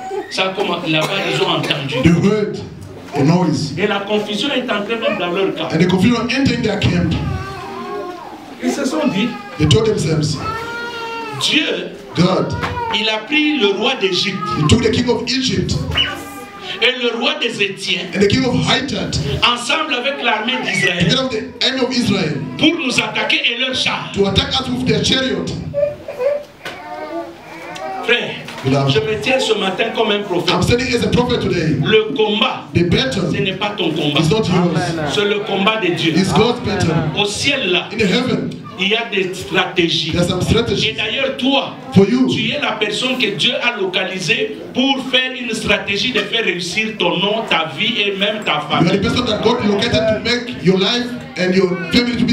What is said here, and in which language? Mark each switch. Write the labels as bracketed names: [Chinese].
[French] ça commence là-bas, ils ont entendu. [English] they heard a noise, [French] Et la confusion est entrée même dans leur camp. [English] and the confusion entering their camp. [French] Ils se sont dit, [English] They told themselves, [French] Dieu, [English] God, [French] il a pris le roi d'Égypte [English] He took the king of Egypt [French] et le roi des Étiens [English] and the king of Hittat, [French] ensemble avec l'armée d'Israël [English] head of the army of Israel, [French] pour nous attaquer et leurs chars. [English] to attack us with their chariot. [French] Frère, [English] Beloved, [French] je me tiens ce matin comme un [English] I'm [French] prophète. [English] standing as a prophet today. [French] Le combat, [English] The battle [French] ce n'est pas ton combat. [English] is not yours. [French] C'est le combat de Dieu. [English] It's God's battle. [French] Au ciel là, [English] In the heaven, [French] il y a des stratégies. [English] there's some [French] Et [English] strategy [French] d'ailleurs, toi, [English] for you. [French] tu es la personne que Dieu a localisée pour faire une stratégie de faire réussir ton nom, ta vie et même ta [English] You are the [French] famille. [English] person that God located to make your life and your family to be